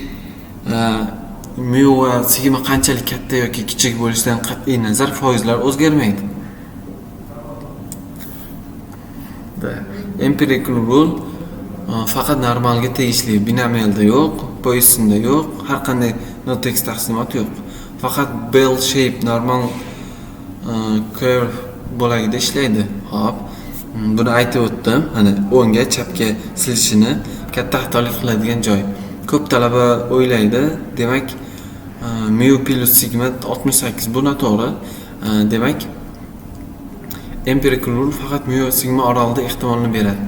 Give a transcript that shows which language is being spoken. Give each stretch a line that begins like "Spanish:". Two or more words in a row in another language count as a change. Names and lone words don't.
Uzbek: Mu va sigma qanchalik katta yoki kichik bo'lishidan qat'iy nazar foizlar o'zgarmaydi.
English: Empirical rule
Uzbek: faqat normalga tegishli, binomialda yo'q, Poissonda yo'q, har qanday notex taqsimot yo'q. Faqat
English: bell shape normal curve
Uzbek: bo'lagida ishlaydi. Xo'p, buni aytib o'tdim. Mana o'ngga, chapga silishini katta xatolik qiladigan joy. Ko'p talaba o'ylaydi, demak mu plus sigma 68 bu noto'g'ri. Demak
English: empirical rule
Uzbek: faqat mu va sigma oralida ehtimolni beradi.